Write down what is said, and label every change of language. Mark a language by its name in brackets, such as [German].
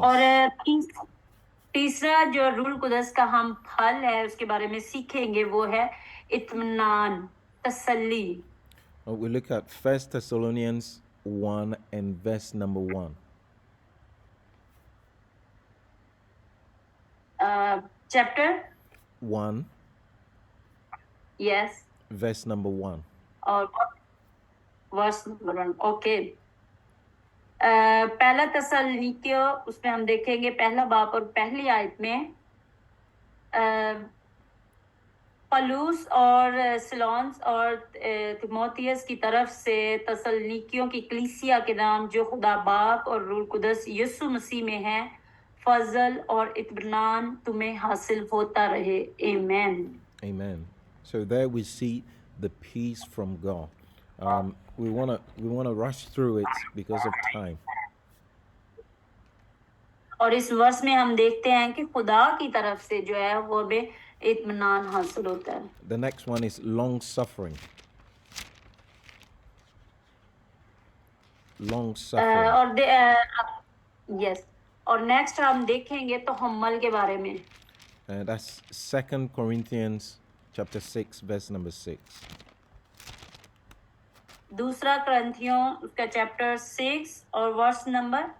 [Hindi] और तीसरा जो रूल कुदस का हम फल है उसके बारे में सीखेंगे वो है इत्मीनान, तसल्ली. [English] We look at 1 Thessalonians 1 and verse number 1. Chapter 1, yes verse number 1. [Hindi] और वर्स नंबर 1. ओके. पहला तसल्लीकियों उसमें हम देखेंगे पहला बाप और पहली आयत में पलूस और सिलोन्स और तिमोथियस की तरफ से तसल्लीकियों की कलीसिया के नाम जो खुदा बाप और रूह कुदस यीशु मसीह में है, फजल और इत्मीनान तुम्हें हासिल होता रहे. [English] Amen. Amen. So there we see the peace from God. We wanna rush through it because of time. [Hindi] और इस वर्ष में हम देखते हैं कि खुदा की तरफ से जो है वो हमें इत्मीनान हासिल होता है. [English] The next one is long suffering. Long suffering. [Hindi] और यस और नेक्स्ट हम देखेंगे तो हम्मल के बारे में. [English] That's 2 Corinthians chapter 6 verse number 6. [Hindi] दूसरा करंथियों उसका चैप्टर 6 और वर्स नंबर